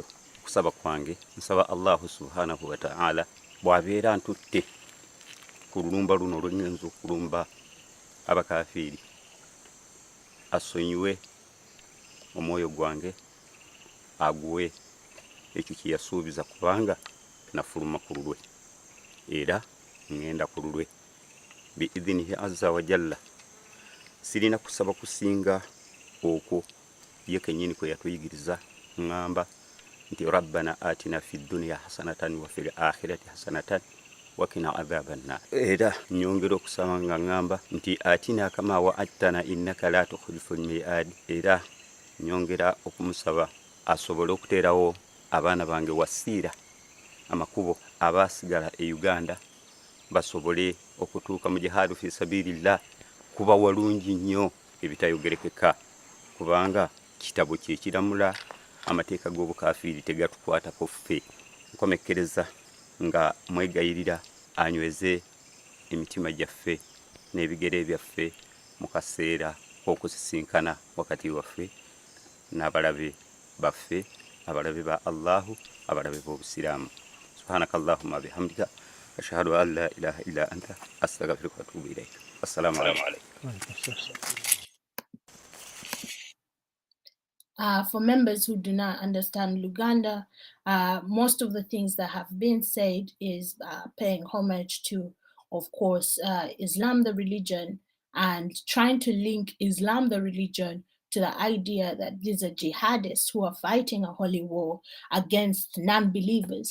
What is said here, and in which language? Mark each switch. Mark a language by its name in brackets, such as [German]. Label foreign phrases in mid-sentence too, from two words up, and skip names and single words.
[Ganda] Kusaba kwange nsaba Allah [Arabic] سبحانه وتعالى [Ganda] bwabeera ntutte ku lulumba luno olw'ennyinza okulumba abakafiri asonyiwe omwoyo gwange aguwe ekyo kye yasuubiza kubanga nafuluma ku lulwe era ngenda ku lulwe biidhinihi [Arabic] عز وجل. [Ganda] Sirina kusaba kusinga okwo ye kennyini kwe yatuyigiriza ngamba nti [Arabic] ربنا آتنا في الدنيا حسنة وفي الآخرة حسنة وقنا عذاب النار. [Ganda] Era nyongera okusaba nga ngamba nti [Arabic] آتنا كما وعدتنا إنك لا تخلف الميعاد. [Ganda] Era nyongera okumusaba asobole okuteerawo abaana bange wasiira amakubo abasigala e Uganda basobole okutuuka mu [Arabic] جهاد في سبيل الله. [Ganda] Kuba walungi nnyo ebitayogerekeka kubanga kitabo kyekiramula amateeka g'obukafiiri tegatukwatako ffe. Nkomekkereza nga mwegayirira anyweze emitima gyaffe n'ebigere byaffe mu kaseera k'okusisinkana wakati waffe n'abalabe baffe, abalabe ba Allahu, abalabe b'obusiraamu. [Arabic] سبحانك اللهم وبحمدك أشهد أن لا إله إلا أنت أستغفرك وأتوب إليك. السلام عليكم. [English] For members who do not understand Luganda, most of the things that have been said is paying homage to, of course, Islam, the religion, and trying to link Islam, the religion, to the idea that these are jihadists who are fighting a holy war against non-believers.